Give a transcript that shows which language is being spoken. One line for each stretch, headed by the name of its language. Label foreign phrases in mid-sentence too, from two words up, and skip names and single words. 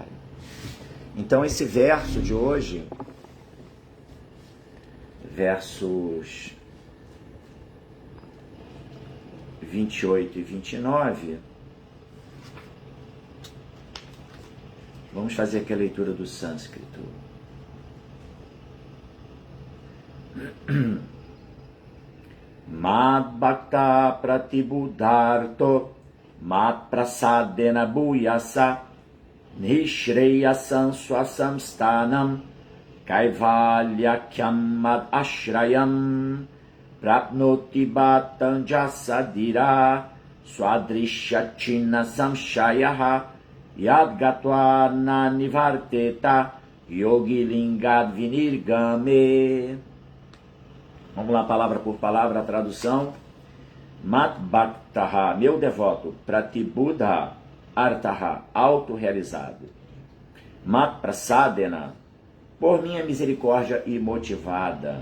Portuguese: Então esse verso de hoje, versos 28 e 29, vamos fazer aqui a leitura do sânscrito.
Sanskrit: मद् भक्त प्रतिबुद्धार्तो मद् प्रसादेन भूयसा निःश्रेयसं स्वसंस्थानं कैवल्याख्यं मद् आश्रयम् प्राप्नोति भत्तं जसादिर स्वदृशाचिना संशयः यद्गत्वा ननिवर्तेत योगी लिङ्गाद् विनिर्गमे.
Portuguese: Vamos lá, palavra por palavra, a tradução.
Sanskrit: मत् भक्तः,
Portuguese: meu devoto,
Sanskrit: प्रतिबुद्ध अर्तः, autorrealizado. मत् प्रसादेन,
Portuguese: por minha misericórdia imotivada.